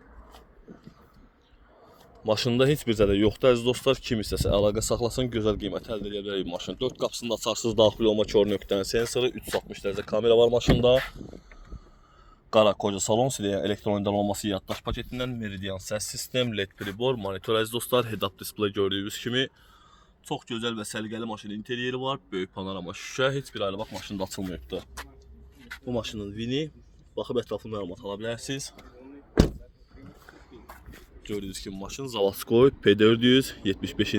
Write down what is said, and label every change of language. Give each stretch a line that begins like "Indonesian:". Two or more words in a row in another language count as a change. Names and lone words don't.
Azerbaijani: Maşında heç bir zədə yoxdur əziz dostlar. Kim istəsə əlaqə saxlasın, gözəl qiymət əldə edə bilərik maşın. 4 qapısını açarsınız, daxil olma kör nöqtənin sensoru, 360 dərəcə kamera var maşında. Qara koca salon, siləyən elektron olması yaddaş paketindən, meridian səs sistem, LED pribor, monitor əziz dostlar,
English: head-up display
Azerbaijani: gördüyünüz kimi. Çox gözəl və səliqəli maşının interyeri var. Böyük panorama şüşə, heç bir ayrı bax maşında açılmayıbdır. Bu maşının vini, baxıb ətraflı məlumat ala bilərsiniz. Gördüyünüz kimi maşın Zavadskoy P400 75-ci
English: Limited Edition'dır.